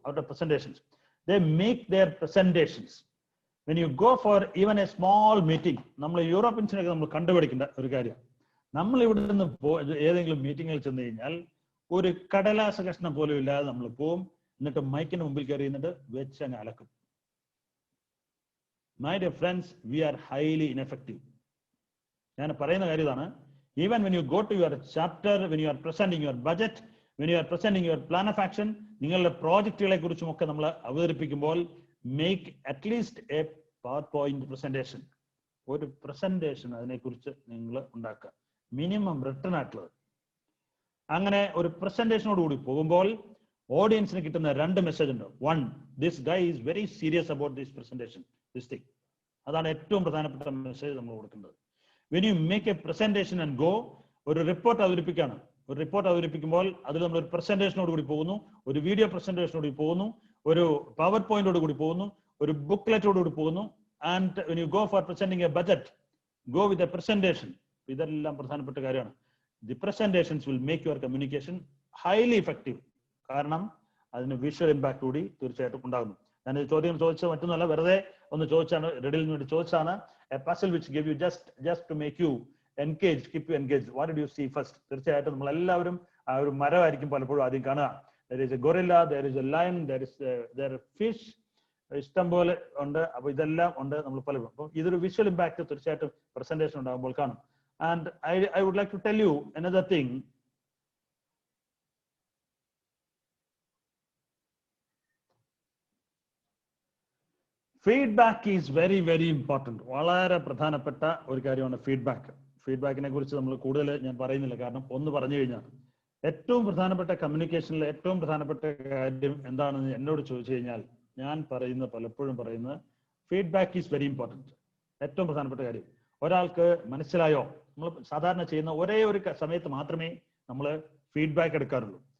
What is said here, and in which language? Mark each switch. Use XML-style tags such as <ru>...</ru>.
<ml>അവരുടെ presentations,</ml> <en>They make their presentations. When you go for even a small meeting,</en> <ml>നമ്മൾ യൂറോപ്യൻസിനൊക്കെ നമ്മൾ കണ്ടുപിടിക്കേണ്ട ഒരു കാര്യം, നമ്മൾ ഇവിടെ നിന്ന് ഏതെങ്കിലും മീറ്റിങ്ങിൽ ചെന്ന് കഴിഞ്ഞാൽ ഒരു കടലാസ കഷ്ണം പോലും ഇല്ലാതെ നമ്മൾ പോവും. എന്നിട്ട് മൈക്കിന് മുമ്പിൽ കയറി എന്നിട്ട് വെച്ച് അങ്ങ് അലക്കും.</ml> <en>My dear friends, we are highly ineffective.</en> <ml>ഞാൻ പറയുന്ന കാര്യം ഇതാണ്.</ml> <en>Even when you go to your chapter, when you are presenting your budget, when you are presenting your plan of action,</en> <ml>നിങ്ങളുടെ പ്രോജക്റ്റുകളെ കുറിച്ചും ഒക്കെ നമ്മൾ അവതരിപ്പിക്കുമ്പോൾ</ml> <en>make at least a PowerPoint presentation.</en> <ml>ഒരു പ്രസന്റേഷൻ അതിനെക്കുറിച്ച് നിങ്ങൾ ഉണ്ടാക്കുക, മിനിമം റിട്ടൺ ആയിട്ടുള്ളത്. അങ്ങനെ ഒരു പ്രസന്റേഷനോട് കൂടി പോകുമ്പോൾ ഓഡിയൻസിന് കിട്ടുന്ന 2 മെസ്സേജ് ഉണ്ട്. 1,</ml> <en>this guy is very serious about this presentation.</en> <ml>This thing. അതാണ് ഏറ്റവും പ്രധാനപ്പെട്ട മെസ്സേജ് നമ്മൾ കൊടുക്കേണ്ടത്.</ml> <en>when you make a presentation and go,</en> <ml>ഒരു റിപ്പോർട്ട് അവതരിപ്പിക്കുകയാണ്. ഒരു റിപ്പോർട്ട് അവതരിപ്പിക്കുമ്പോൾ അതിൽ നമ്മൾ ഒരു പ്രസന്റേഷനോട് കൂടി പോകുന്നു, ഒരു വീഡിയോ പ്രസന്റേഷനോട് കൂടി പോകുന്നു, ഒരു പവർ പോയിന്റോട് കൂടി പോകുന്നു, ഒരു ബുക്ക്ലെറ്റോട് കൂടി പോകുന്നു.</ml> <en>And when you go for presenting a budget, go with a presentation.</en> <ml>ഇതെല്ലാം പ്രധാനപ്പെട്ട കാര്യമാണ്.</ml> <en>The presentations will make your communication highly effective.</en> <ml>കാരണം അതിന് വിഷ്വൽ ഇമ്പാക്ട് കൂടി തീർച്ചയായിട്ടും ഉണ്ടാകുന്നു. ഞാൻ ചോദ്യം ചോദിച്ചത് മറ്റൊന്നുമല്ല, വെറുതെ ഒന്ന് ചോദിച്ചാണ്, റെഡിലിന് വേണ്ടി ചോദിച്ചാണ്.</ml> <en>A puzzle which give you just to make you engaged, keep you engaged. What did you see first?</en> <ml>തീർച്ചയായിട്ടും നമ്മൾ എല്ലാവരും ആ ഒരു മരമായിരിക്കും പലപ്പോഴും ആദ്യം കാണുക.</ml> <en>There is a gorilla, there is a lion, there are fish,</en> <ml>ഇഷ്ടം പോലെ ഉണ്ട്. അപ്പൊ ഇതെല്ലാം ഉണ്ട് നമ്മൾ പലരും. അപ്പൊ ഇതൊരു വിഷ്വൽ ഇമ്പാക്ട് തീർച്ചയായിട്ടും പ്രസന്റേഷൻ ഉണ്ടാകുമ്പോൾ കാണും.</ml> <en>And I would like to tell you another thing. Feedback is very, very important.</en> <ml>വളരെ പ്രധാനപ്പെട്ട ഒരു കാര്യമാണ് ഫീഡ്ബാക്ക്. ഫീഡ്ബാക്കിനെ കുറിച്ച് നമ്മൾ കൂടുതൽ ഞാൻ പറയുന്നില്ല, കാരണം ഒന്ന് പറഞ്ഞു കഴിഞ്ഞാൽ ഏറ്റവും പ്രധാനപ്പെട്ട കമ്മ്യൂണിക്കേഷനിലെ ഏറ്റവും പ്രധാനപ്പെട്ട കാര്യം എന്താണെന്ന് എന്നോട് ചോദിച്ചു കഴിഞ്ഞാൽ ഞാൻ പലപ്പോഴും പറയുന്നത്</ml> <en>Feedback is very important.</en> <ml>ഏറ്റവും പ്രധാനപ്പെട്ട കാര്യം ഒരാൾക്ക് മനസ്സിലായോ, നമ്മൾ സാധാരണ ചെയ്യുന്ന ഒരേ ഒരു സമയത്ത് മാത്രമേ നമ്മൾ ഫീഡ്ബാക്ക് എടുക്കാറുള്ളൂ.</ml>